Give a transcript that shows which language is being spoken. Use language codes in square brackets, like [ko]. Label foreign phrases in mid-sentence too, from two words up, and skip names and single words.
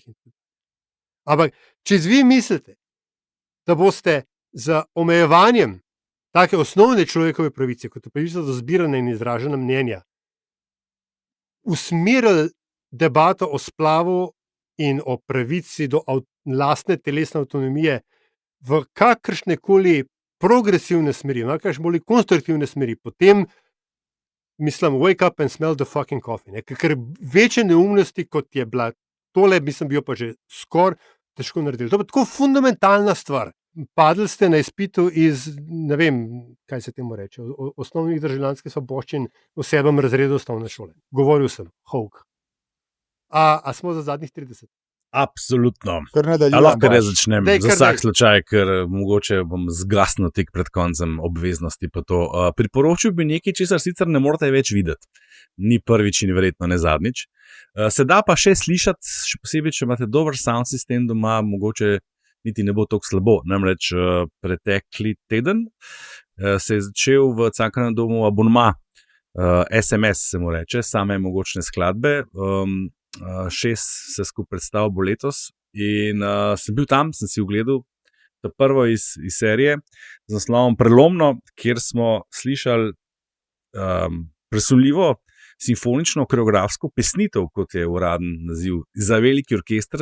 [sl] Ampak, če vi mislite, da boste z omejevanjem take osnovne človekove pravice, kot je pravica do zbiranja in izražanja mnenja, usmerili debato o splavu in o pravici do lastne telesne avtonomije v kakršnekoli progresivne smeri, v kakršnekoli konstruktivne smeri, potem mislim, [en] wake up and smell the fucking coffee. [sl] Ker večje neumnosti, kot je bila tole, mislim, bi jo pa že skoraj težko naredili. To je tako fundamentalna stvar. Padli ste na izpitu iz, ne vem, kaj se temu reče, osnovnih državljanskih svoboščin v 7. razredu osnovne šole. Govoril sem, Hawk. A smo za zadnjih 30? Absolutno. Lahko ne začnem za vsak slučaj, ker mogoče bom zgasnil tik pred koncem obveznosti pa to. Priporočil bi nekaj, česar sicer ne morate več videti. Ni prvič in verjetno ne zadnjič. Se da pa še slišati, še posebej, če imate dober [en] sound system [sl] doma, mogoče niti ne bo tako slabo. Namreč pretekli teden se je začel v Cankarjevem domu abonma, SMS se mu reče, same mogočne skladbe. 6 se skupaj predstav bo letos in sem bil tam, sem si ogledal to prvo iz serije z naslovom Prelomno, kjer smo slišali presunljivo simfonično koreografsko pesnitev, kot je uraden naziv, za veliki orkester.